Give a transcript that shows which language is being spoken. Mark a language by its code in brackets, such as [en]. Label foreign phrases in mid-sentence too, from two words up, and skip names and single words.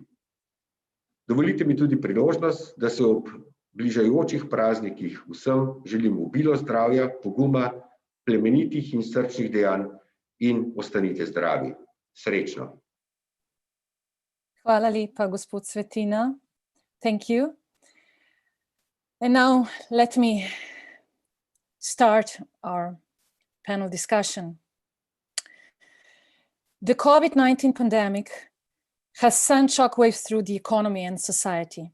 [sl] Dovolite mi tudi priložnost, da se ob bližajočih praznikih vsem želim obilo zdravja, poguma, plemenitih in srčnih dejanj in ostanite zdravi. Srečno. Hvala lepa, gospod Svetina. [en] Thank you. And now let me start our panel discussion. The COVID-19 pandemic has sent shockwaves through the economy and society.